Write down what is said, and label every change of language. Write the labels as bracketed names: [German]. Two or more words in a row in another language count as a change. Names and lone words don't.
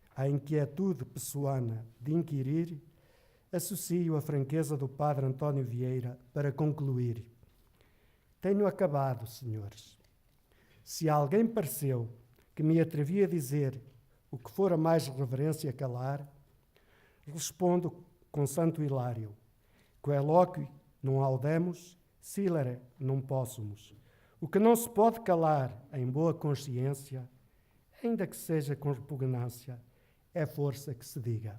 [Portuguese] A inquietude pessoana de inquirir associo a franqueza do Padre António Vieira para concluir. Tenho acabado, senhores. Se a alguém pareceu que me atrevi a dizer o que fora mais reverência calar, respondo com Santo Hilário, [Latin] coeloque non audemus, silere non possumus. [Portuguese] O que não se pode calar em boa consciência, ainda que seja com repugnância, é força que se diga.